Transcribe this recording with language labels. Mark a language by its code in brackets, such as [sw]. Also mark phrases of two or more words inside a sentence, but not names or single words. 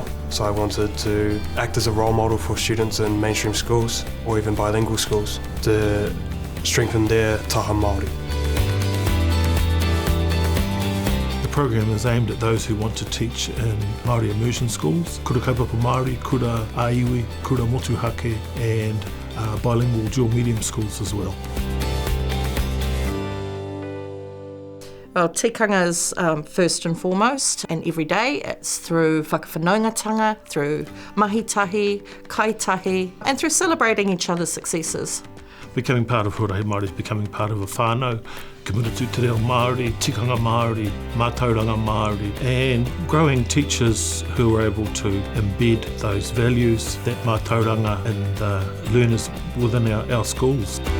[en] So I wanted to act as a role model for students in mainstream schools or even bilingual schools to strengthen their [mi] taha Māori. [en] The program is aimed at those who want to teach in Māori immersion schools, [mi] kura kaupapa Māori, kura aiwi, kura motuhake, [en] and bilingual dual medium schools as well. Well, tikanga is first and foremost, and every day it's through whakawhanaungatanga, through [mi] mahitahi, kaitahi, [en] and through celebrating each other's successes. Becoming part of Huarahi Māori is becoming part of a whānau, committed to [mi] Te Reo Māori, tikanga Māori, mātauranga Māori, [en] and growing teachers who are able to embed those values, that mātauranga, in the learners within our schools.